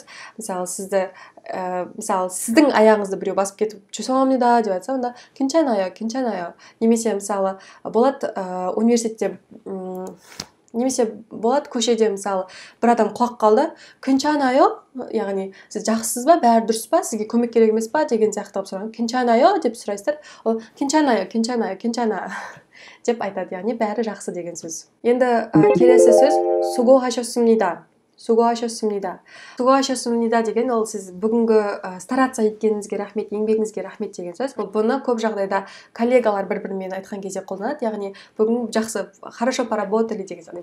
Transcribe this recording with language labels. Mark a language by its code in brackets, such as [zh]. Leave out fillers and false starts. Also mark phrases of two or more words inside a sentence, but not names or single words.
[kk] Мысалы сіздің аяғыңызды біреу басып кетіп 죄송합니다 деп айтса, онда [ko] 괜찮아요, 괜찮아요. [kk] Немесе мысалы болады университетте немесе болады көшеде мысалы бір адам құлап қалды, 괜찮아요, яғни сіз жақсысыз ба, бәрі дұрыс па, сізге көмек керек емес па деген сияқты қылып сұраған. 괜찮아요 деп сұрайсыздар, ол [ko] 괜찮아요, 괜찮아요, 괜찮아 [kk] деп айтады, яғни бәрі жақсы деген сөз. Енді келесі сөз 수고하셨습니다. [ko] 수고하셨습니다. [kk] 수고하셨습니다 деген ол сіз бүгінгі стараться еткеніңізге рахмет, еңбегіңізге рахмет деген сөз. Бұны көп жағдайда коллегалар бір-бірімен айтқан кезде қолданады, яғни бүгін жақсы, [ru] хорошо поработали [kk] деген сөз.